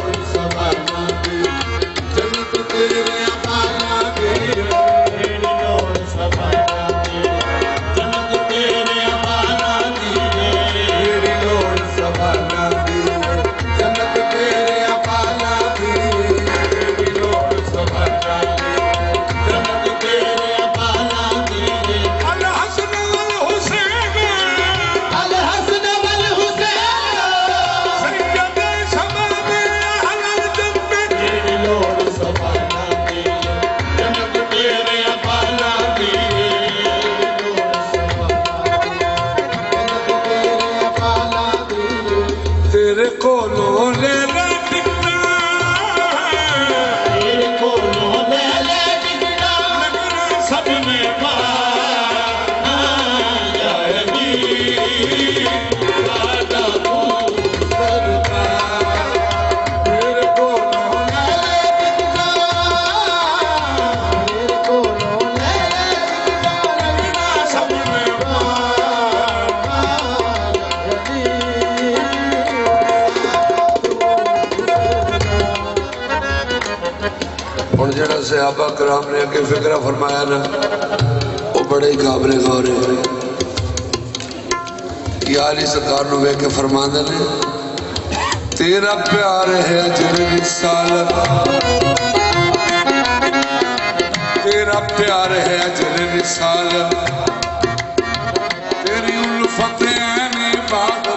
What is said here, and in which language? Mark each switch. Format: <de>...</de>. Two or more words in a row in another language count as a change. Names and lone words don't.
<pa>سوالاں دی جنت تیرے بالاں دی کیڑی لوڑ سوالاں دی جنت تیرے بالاں دی کیڑی لوڑ سوالاں دی جنت تیرے بالاں دی کیڑی لوڑ سوالاں دی جنت تیرے بالاں دی</pa> <ar>الحسن والحسین الحسن والحسین سید شباب اہل الجنت</ar> <pa>کیڑی لوڑ سوالاں دی جنت تیرے بالاں دی کیڑی لوڑ سوالاں دی جنت تیرے بالاں دی تیرے کولوں لے لے ٹکٹاں تیرے کولوں لے لے ٹکٹاں سب میں پانا یا علی ساڈا تو سرکار تیرے کولوں لے لے ٹکٹاں تیرے کولوں لے لے ٹکٹاں سب میں پانا یا اور جڑا صحابہ کرام نے اگے فکرہ فرمایا نا</pa> <ur>وہ بڑے ہی قابل غور ہے</ur> <pa>یا علی سرکار نو ویکھ کے فرماندے نے تیرا پیار ہے اجر رسالت تیرا پیار ہے اجر رسالت تیری الفت عین عبادت</pa>